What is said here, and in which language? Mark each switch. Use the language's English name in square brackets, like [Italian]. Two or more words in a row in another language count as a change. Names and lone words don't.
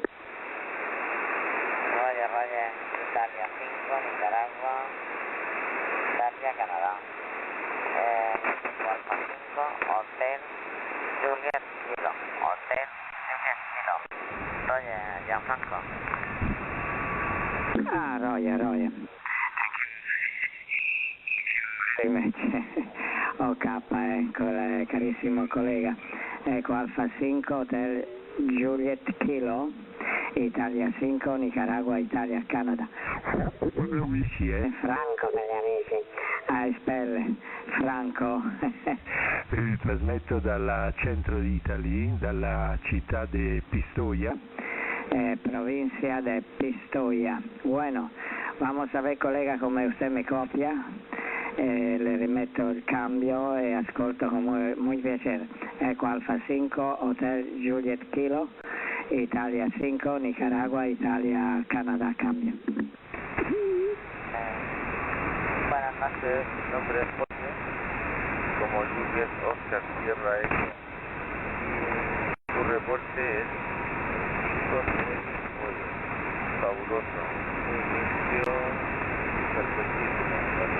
[Italian] Roger, Italia 5, Nicaragua, Italia, Canadá. Alfa 5, Hotel Juliet Kilo, Hotel Juliet Kilo. Roger, Gianfranco. Ah, Roger. Invece OK, carissimo collega. Ecco, Alfa 5, Hotel Juliet Kilo, Italia 5, Nicaragua, Italia, Canada. Amici, Franco per gli amici. Spelle, Franco. Vi trasmetto dal centro di Italia, dalla città di Pistoia. Provincia de Pistoia. [Spanish] Bueno, vamos a ver, colega, come usted me copia. [Italian] Le rimetto il cambio e ascolto con muy piacere. Ecco, Alfa 5, Hotel Juliet Kilo, Italia 5, Nicaragua, Italia, Canadá, cambio. [Spanish] Buenas noches, mi nombre es Jorge, como Juliet Oscar Sierra X, y su reporte es muy fabuloso, muy limpio y perfectísimo, ¿verdad?